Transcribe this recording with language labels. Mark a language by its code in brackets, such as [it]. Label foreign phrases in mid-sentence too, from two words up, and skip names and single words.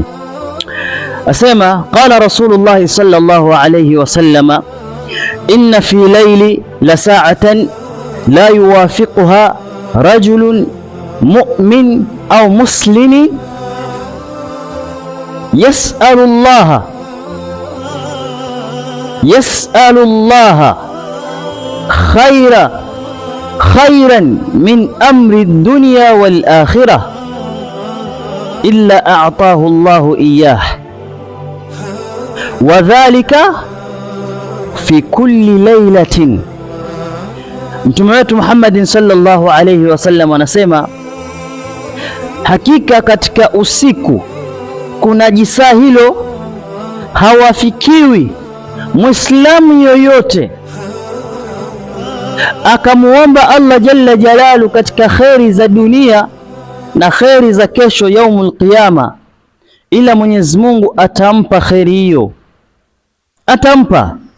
[ar] Asema قال رسول الله صلى الله عليه وسلم، إن في الليل لساعة لا يوافقها رجل مؤمن أو مسلم يسأل الله خيرا من أمر الدنيا والآخرة إلا أعطاه الله إياه وذلك في كل ليلة. [sw] Mtume wetu [ar] محمد صلى الله عليه وسلم [sw] anasema, hakika katika usiku kuna jisaa hilo hawafikiwi Muislamu yoyote akamuomba Allah [ar] جل جلاله [sw] katika kheri za dunia na kheri za kesho [ar] يوم القيامة, [sw] ila Mwenyezi Mungu atampa kheri hiyo, atampa.